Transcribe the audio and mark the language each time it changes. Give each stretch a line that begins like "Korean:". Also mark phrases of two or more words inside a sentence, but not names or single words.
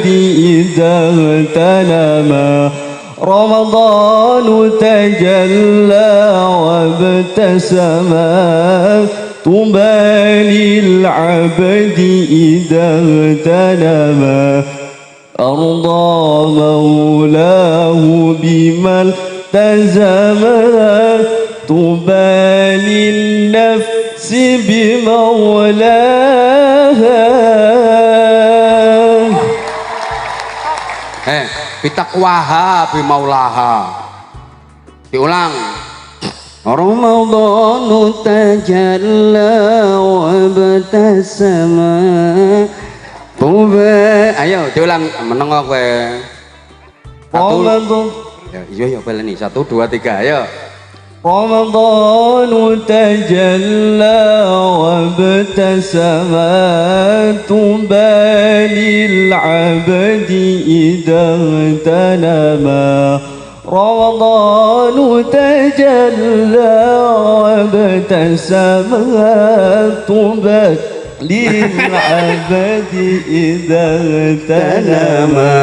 Arabic: إذا اغتنم رمضان تجلى وابتسم طوبى للعبد إذا اغتنم أرضى مولاه بما التزم طوبى للنفس بمولاها. بتقواها بمولاها.
Indonesian: Diulang.
Arabic: رمضان تجلى وابتسم طوبى.
Javanese: Ayo diulang menengok kowe.
Arabic: رمضان
Javanese: Iya baleni 1 2 3 ayo.
Arabic: رمضان تجلى وابتسم طوبى للعبد إذا اغتنما. رمضان تجلى وابتسم طوبى للعبد إذا اغتنما.